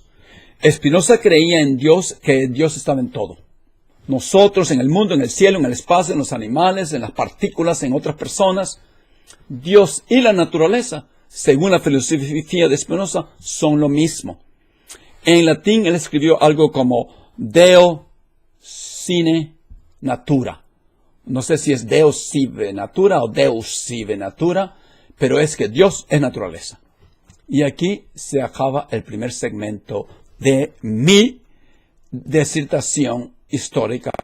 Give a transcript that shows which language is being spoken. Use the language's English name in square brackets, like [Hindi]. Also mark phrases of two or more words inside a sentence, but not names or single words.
[Spanish] Spinoza creía en Dios, que Dios estaba en todo. Nosotros, en el mundo, en el cielo, en el espacio, en los animales, en las partículas, en otras personas. Dios y la naturaleza, según la filosofía de Spinoza, son lo mismo. En latín, él escribió algo como [Latin] Deo sine natura. [Spanish] No sé si es [Latin] Deo sive natura [Spanish] o [Latin] Deus sive natura, [Spanish] pero es que Dios es naturaleza. Y aquí se acaba el primer segmento de mi disertación histórica